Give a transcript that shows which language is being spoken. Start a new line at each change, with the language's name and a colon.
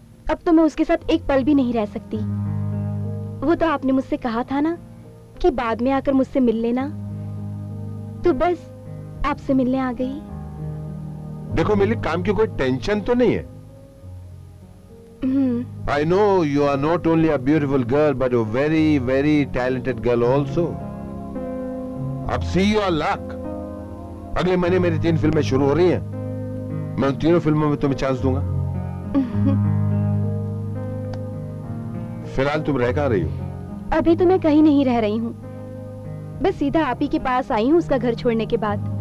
Hindi: अब तो मैं उसके साथ एक पल भी नहीं रह सकती. वो तो आपने मुझसे कहा था ना कि बाद में आकर मुझसे मिल लेना, तो बस आपसे मिलने आ गई. देखो मिली, काम की कोई टेंशन तो नहीं है.
English: I know you are not only a beautiful girl but a very very talented girl also. अब see your luck.
Hindi: अगले महीने मेरी 3 फिल्में शुरू हो रही हैं. मैं उन 3 फिल्मों में तुम्हें चांस दूंगा. फिलहाल तुम रह कहाँ रही हो? अभी तो मैं कहीं नहीं रह रही हूँ, बस सीधा आप ही के पास आई हूँ उसका घर छोड़ने के बाद।